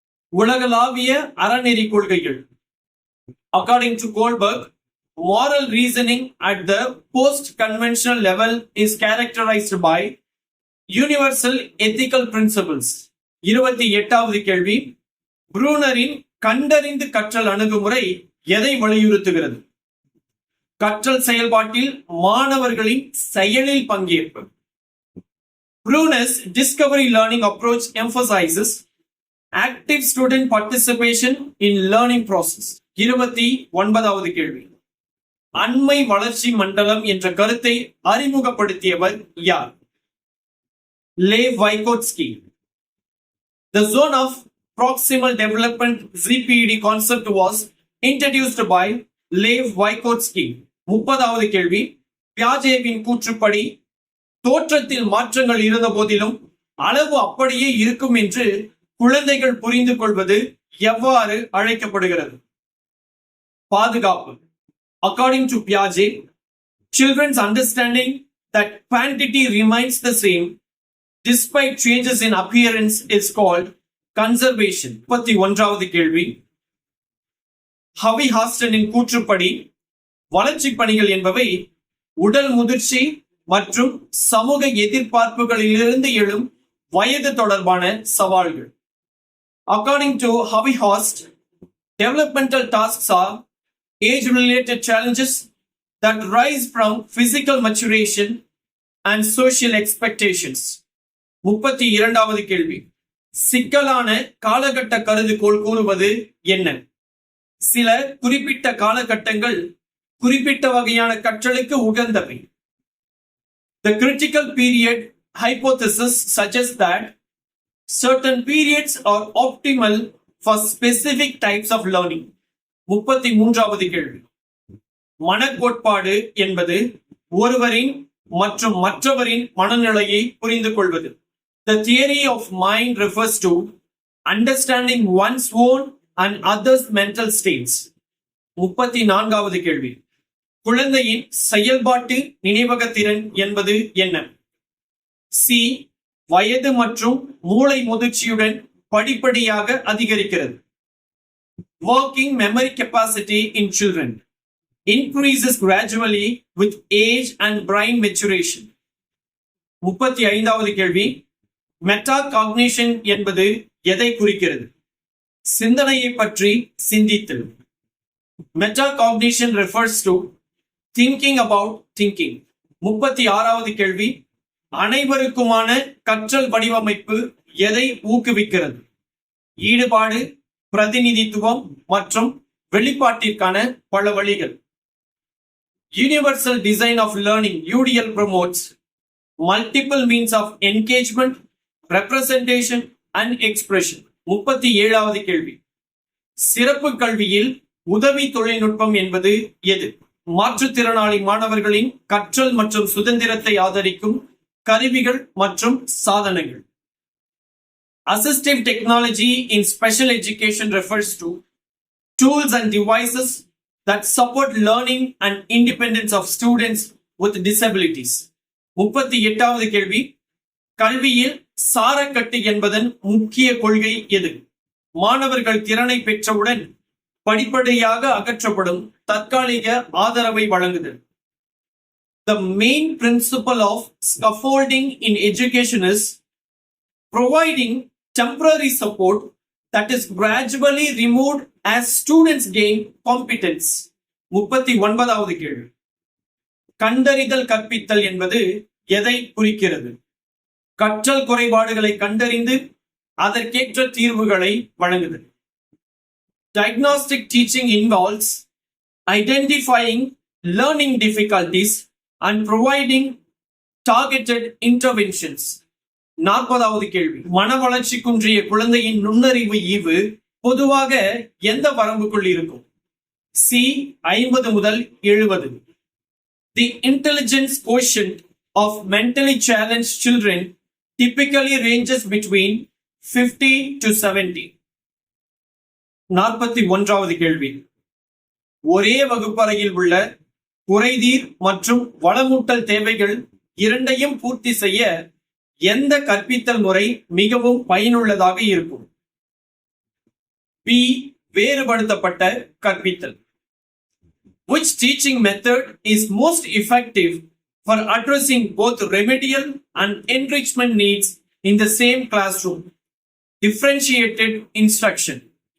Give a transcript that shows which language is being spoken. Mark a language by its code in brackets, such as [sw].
[ta] உலகளாவிய அறநெறி கொள்கைகள். [en] According to Goldberg, moral reasoning at the post-conventional level is characterized by universal ethical principles. [ta] 28வது கேள்வி. ப்ரூனரின் கண்டறிந்து கற்றல் அணுகுமுறை எதை வலியுறுத்துகிறது? கற்றல் செயல்பாட்டில் மாணவர்களின் செயலில் பங்கேற்பு. [en] Bruner's discovery learning approach emphasizes active student participation in learning process. [ta] 29வது கேள்வி. அண்மை வளர்ச்சி மண்டலம் என்ற கருத்தை அறிமுகப்படுத்தியவர் யார்? லேவ் வைகோட்ஸ்கி. [en] The zone of proximal development ZPED concept was introduced by Lev Vygotsky. [ta] 30வது கேள்வி. பியாஜேவின் கூற்றுப்படி தோற்றத்தில் மாற்றங்கள் இருந்த போதிலும் அளவு அப்படியே இருக்கும் என்று குழந்தைகள் புரிந்து கொள்வது எவ்வாறு அழைக்கப்படுகிறது? பாதுகாப்பு. [en] According to Piaget, children's understanding that quantity remains the same despite changes in appearance is called conservation. [ta] 31வது கேள்வி. ஹவி ஹாஸ்டனின் கூற்றுப்படி வளர்ச்சி பணிகள் என்பவை உடல் முதிர்ச்சி மற்றும் சமூக எதிர்பார்ப்புகளிலிருந்து எழும் வயது தொடர்பான சவால்கள். [en] According to Howie Host, developmental tasks are age-related challenges that rise from physical maturation and social expectations. [ta] 32வது கேள்வி. சிக்கலான காலகட்ட கருதுகோள் கூறுவது என்ன? சில குறிப்பிட்ட காலகட்டங்கள் குறிப்பிட்ட வகையான கற்றலுக்கு உகந்தவை. [en] The critical period hypothesis suggests that certain periods are optimal for specific types of learning. [ta] 33வது கேள்வி. மனக்கோட்பாடு என்பது ஒருவரின் மற்றும் மற்றவரின் மனநிலையை புரிந்து கொள்வது. [en] The theory of mind refers to understanding one's own and others' mental states. [ta] 34வது கேள்வி. குழந்தையின் செயல்பாட்டு நினைவகத்திறன் என்பது என்ன? சி. வயது மற்றும் மூளை முதிர்ச்சியுடன் படிப்படியாக அதிகரிக்கிறது. [en] Working memory capacity in children increases gradually with age and brain maturation. [ta] 35வது கேள்வி. மெட்டாகாக்னிஷன் என்பது எதை குறிக்கிறது? சிந்தனையை பற்றி சிந்தித்தல். [en] Metacognition refers to thinking about thinking. [ta] 36வது கேள்வி. அனைவருக்குமான கற்றல் வடிவமைப்பு எதை ஊக்குவிக்கிறது? ஈடுபாடு, பிரதிநிதித்துவம் மற்றும் வெளிப்பாட்டிற்கான பல வழிகள். [en] Universal Design of Learning UDL promotes multiple means of engagement, representation and expression. [ta] 37வது கேள்வி. சிறப்பு கல்வியில் உதவி தொழில்நுட்பம் என்பது எது? மாற்றுத்திறனாளி மாணவர்களின் கற்றல் மற்றும் சுதந்திரத்தை ஆதரிக்கும் கருவிகள் மற்றும் சாதனங்கள். [en] Assistive technology in special education refers to tools and devices that support learning and independence of students with disabilities. [ta] 38வது கேள்வி. கல்வியில் சாரக்கட்டு என்பதன் முக்கிய கொள்கை எது? மாணவர்கள் திறனை பெற்றவுடன் படிப்படியாக அகற்றப்படும் தற்காலிக ஆதரவை வழங்குதல். [en] The main principle of scaffolding in education is providing temporary support that is gradually removed as students gain competence. [ta] 39வது கேள்வி. கண்டறிதல் கற்பித்தல் என்பது எதை குறிக்கிறது? கற்றல் குறைபாடுகளை கண்டறிந்து அதற்கேற்ற தீர்வுகளை வழங்குதல். [en] Diagnostic teaching involves identifying learning difficulties and providing targeted interventions. [ta] 40வது கேள்வி. மன வளர்ச்சி குன்றிய குழந்தையின் நுண்ணறிவு ஈவு பொதுவாக எந்த வரம்புக்குள் இருக்கும்? சி. 50 முதல் 70. [en] The intelligence quotient of mentally challenged children typically ranges between 50 to 70. [ta] 41வது கேள்வி. ஒரே வகுப்பறையில் உள்ள குறைதீர் மற்றும் வளமூட்டல் தேவைகள் இரண்டையும் பூர்த்தி செய்ய எந்த கற்பித்தல் முறை மிகவும் பயனுள்ளதாக இருக்கும்? பி. வேறுபடுத்தப்பட்ட கற்பித்தல். [en] Which teaching method is most effective for addressing both remedial and enrichment needs in the same classroom? Differentiated instruction.